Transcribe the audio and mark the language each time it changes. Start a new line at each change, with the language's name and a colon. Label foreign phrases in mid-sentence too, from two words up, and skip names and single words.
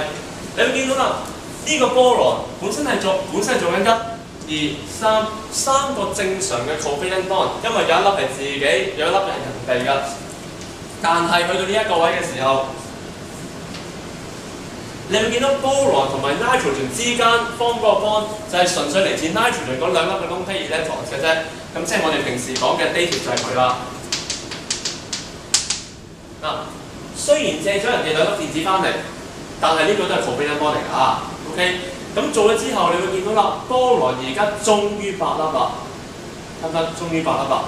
Cantonese: 你會見到啦，呢個菠蘿本身係做緊1、2、3個正常嘅
English: covalent bond，
Cantonese: 因為有一粒係自己，有一粒係人哋㗎。但係去到呢一個位嘅時候，你會見到菠蘿同埋 nitrogen 之間 form 嗰個 bond 就係純粹嚟自 nitrogen 嗰2粒嘅
English: lone pair electrons
Cantonese: 嘅啫。咁即係我哋平時講嘅 dative 就係佢啦。嗱，雖然借咗人哋2粒電子翻嚟，但係呢個都係
English: covalent bond
Cantonese: 嚟㗎。OK， 咁做咗之後，你會見到啦，菠蘿而家終於8粒啦，得唔得？終於8粒啦。